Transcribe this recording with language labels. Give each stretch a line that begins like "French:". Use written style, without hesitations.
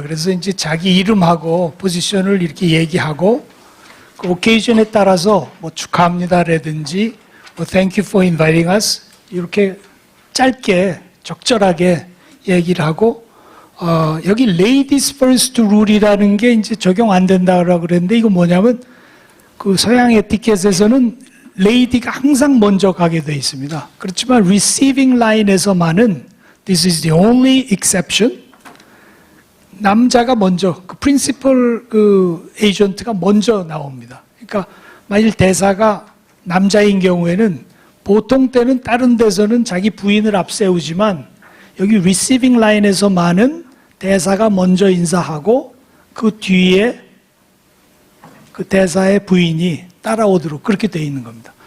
Korean: 그래서 이제 자기 이름하고 포지션을 이렇게 얘기하고 그 오케이션에 따라서 뭐 축하합니다라든지 뭐
English: thank you for inviting us
Korean: 이렇게 짧게 적절하게 얘기를 하고 여기 ladies first rule이라는 게 이제 적용 안 된다라고 그랬는데 이거 뭐냐면 그 서양 에티켓에서는 lady가 항상 먼저 가게 돼 있습니다. 그렇지만 receiving line에서만은
English: this is the only exception.
Korean: 남자가 먼저 그 프린시플 에이전트가 먼저 나옵니다. 그러니까 만일 대사가 남자인 경우에는 보통 때는 다른 데서는 자기 부인을 앞세우지만 여기 receiving line에서만은 대사가 먼저 인사하고 그 뒤에 그 대사의 부인이 따라오도록 그렇게 되어 있는 겁니다.